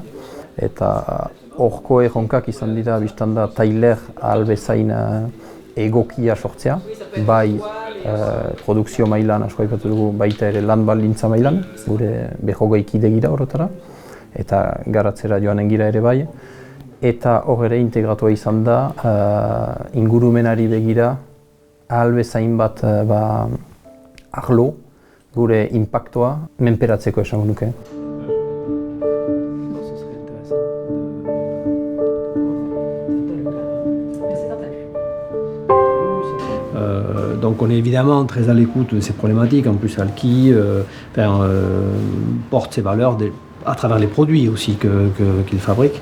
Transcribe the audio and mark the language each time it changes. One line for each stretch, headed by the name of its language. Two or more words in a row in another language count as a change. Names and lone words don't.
Basque: Eta horko erronkak izan dira biztanda tailer albezain egokia sortzea, bai produkzio mailan asko aipatu dugu, baita ere lan baldintza mailan, gure 20 kide gira horretara, eta garatzera joanen gira ere bai. Eta hor ere integratua izan da, ingurumenari begira, albezain bat arlo, gure inpaktoa menperatzeko esango nuke.
French: Donc on est évidemment très à l'écoute de ces problématiques. En plus, Alki porte ses valeurs à travers les produits aussi qu'il fabrique.